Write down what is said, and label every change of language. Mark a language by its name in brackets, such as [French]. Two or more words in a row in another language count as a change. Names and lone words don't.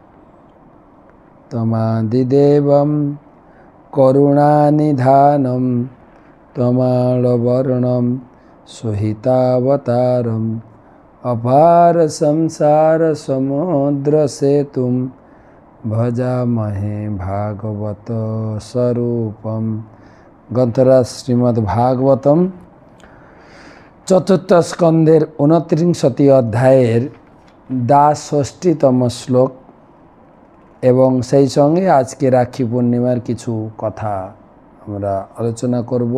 [Sanskrit] तमादिदेवं करुणानिधानं तमालवर्णं सुहितावतारम् अपार संसार समुद्रसेतुं भजामहे भागवत स्वरूपं। [Bangla] গ্রন্থরাজ শ্রীমদ্ভাগবতম চতুর্থ স্কন্ধের 29টি অধ্যায়ের ৬২তম শ্লোক এবং সেই সঙ্গে আজকে রাখি পূর্ণিমার কিছু কথা আমরা আলোচনা করব।